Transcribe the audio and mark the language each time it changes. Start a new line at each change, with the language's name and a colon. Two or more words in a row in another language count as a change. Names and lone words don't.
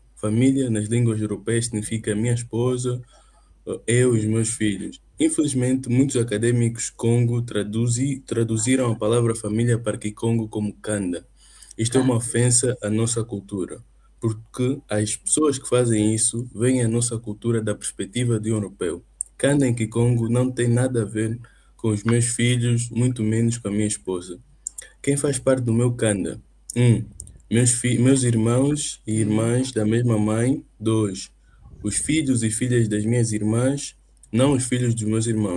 Portuguese: Família, nas línguas europeias, significa minha esposa, eu e os meus filhos. Infelizmente, muitos acadêmicos Congo traduziram a palavra família para Kikongo como Kanda. Isto é uma ofensa à nossa cultura, porque as pessoas que fazem isso veem a nossa cultura da perspectiva de um europeu. Kanda em Kikongo não tem nada a ver com os meus filhos, muito menos com a minha esposa. Quem faz parte do meu Kanda? 1. Meus irmãos e irmãs da mesma mãe. 2. Os filhos e filhas das minhas irmãs, não os filhos dos meus irmãos.